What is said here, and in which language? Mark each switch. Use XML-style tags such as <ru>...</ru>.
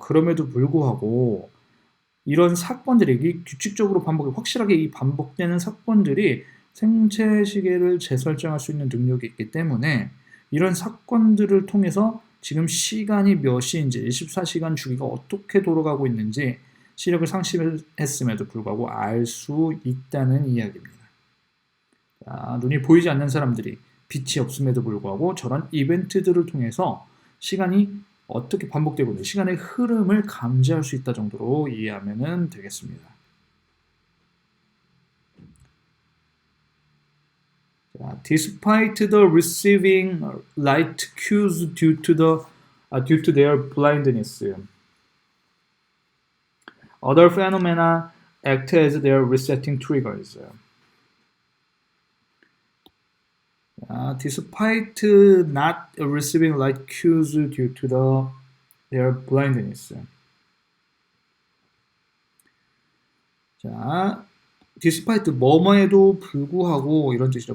<ko>그럼에도 불구하고 이런 사건들이 규칙적으로 확실하게 이 반복되는 사건들이 생체 시계를 재설정할 수 있는 능력이 있기 때문에 이런 사건들을 통해서 지금 시간이 몇 시인지 24시간 주기가 어떻게 돌아가고 있는지 시력을 상실했음에도 불구하고 알 수 있다는 이야기입니다. 자, 눈이 보이지 않는 사람들이 빛이 없음에도 불구하고 저런 이벤트들을 통해서 시간이 어떻게 반복되고 있는 시간의 흐름을 감지할 수 있다 정도로 이해하면 되겠습니다.</ko> <en>자, despite the receiving light cues due to their blindness, other phenomena act as their resetting triggers. Despite not receiving light cues due to their blindness.</en> <ko>자, despite 뭐뭐에도 불구하고 이런 뜻이죠.</ko>